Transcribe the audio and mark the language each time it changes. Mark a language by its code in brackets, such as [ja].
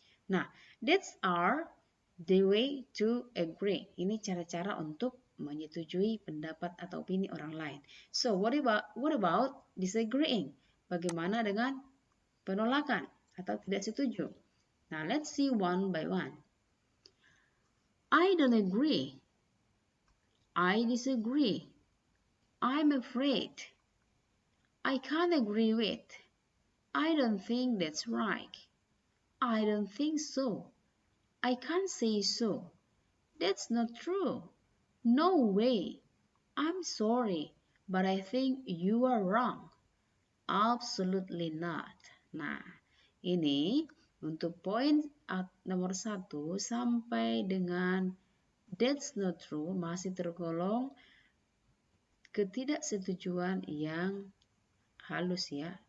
[en] Nah, that's are the way to agree. [id] Ini cara-cara untuk menyetujui pendapat atau opini orang lain. [en] So, what about disagreeing? [id] Bagaimana dengan penolakan atau tidak setuju? [en] Now, let's see one by one. I don't agree. I disagree. I'm afraid. I can't agree with. I don't think that's right. I don't think so. I can't say so. That's not true. No way. I'm sorry, but I think you are wrong. Absolutely not. [id] Nah, ini untuk poin nomor 1 sampai dengan [en] that's not true [id] masih tergolong ketidaksetujuan yang halus, ya.